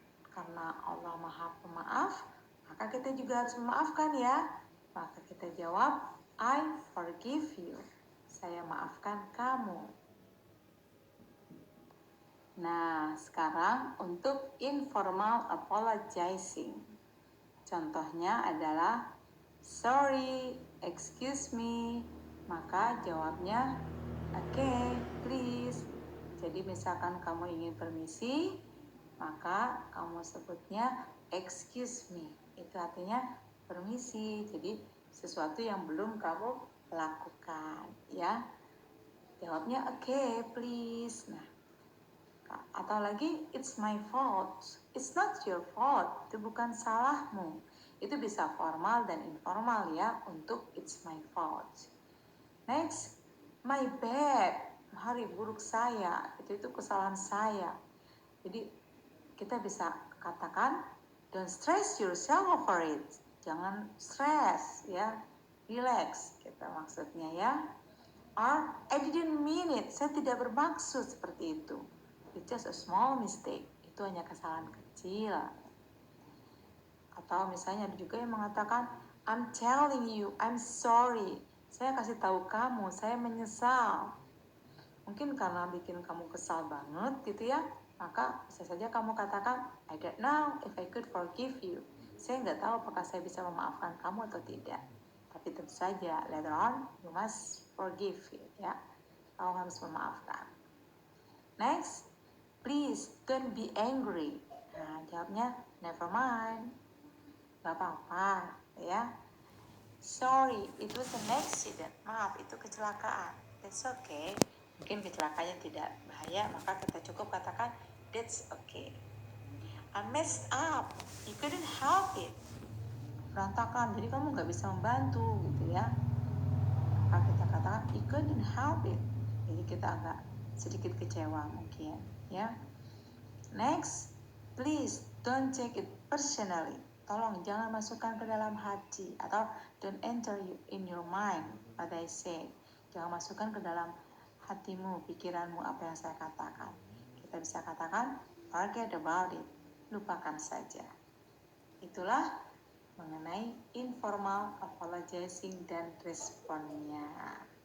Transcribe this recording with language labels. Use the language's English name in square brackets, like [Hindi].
[Indonesian] Karena Allah Maha Pemaaf, maka kita juga harus memaafkan ya. Maka kita jawab, [English] I forgive you. [Indonesian] Saya maafkan kamu. Nah, sekarang untuk informal apologizing. Contohnya adalah [English] sorry, excuse me. [Indonesian] Maka jawabnya [English] okay, please. [Indonesian] Jadi misalkan kamu ingin permisi, maka kamu sebutnya [English] excuse me. [Indonesian] Itu artinya permisi. Jadi sesuatu yang belum kamu lakukan, ya. Jawabnya [English] okay, please. [Indonesian] Nah, [English] Atau lagi, it's my fault. It's not your fault. [Indonesian] Itu bukan salahmu. Itu bisa formal dan informal ya untuk [English] it's my fault. Next, my bad. [Indonesian] Hari buruk saya. Itu kesalahan saya. Jadi kita bisa katakan, [English] don't stress yourself over it. [Indonesian] Jangan stress ya. Relax kita maksudnya ya. [English] Or I didn't mean it. [Indonesian] Saya tidak bermaksud seperti itu. [English] It's just a small mistake. [Indonesian] Itu hanya kesalahan kecil. Atau misalnya ada juga yang mengatakan, [English] I'm telling you, I'm sorry. [Indonesian] Saya kasih tahu kamu, saya menyesal. Mungkin karena bikin kamu kesal banget gitu ya, maka bisa saja kamu katakan, [English] I don't know if I could forgive you. [Indonesian] Saya nggak tahu apakah saya bisa memaafkan kamu atau tidak. Tapi tentu saja, [English] later on, you must forgive it ya. [Indonesian] Kamu harus memaafkan. [English] Next, please don't be angry. Nah, jawabnya, never mind. [Indonesian] Gak apa-apa ya. [English] Sorry, it was an accident. [Indonesian] Maaf, itu kecelakaan. [English] That's okay. [Indonesian] Mungkin kecelakaannya tidak bahaya, maka kita cukup katakan [English] that's okay. I messed up. You couldn't help it. [Indonesian] Berantakan, jadi kamu nggak bisa membantu gitu ya. Maka kita katakan [English] you couldn't help it. [Indonesian] Jadi kita agak sedikit kecewa mungkin ya. [English] Next, please don't take it personally. [Indonesian] Tolong jangan masukkan ke dalam hati atau [English] don't enter in your mind what I say. [Indonesian] Jangan masukkan ke dalam hatimu, pikiranmu apa yang saya katakan. Kita bisa katakan forget about it. Lupakan saja. Itulah mengenai informal apologizing dan responnya.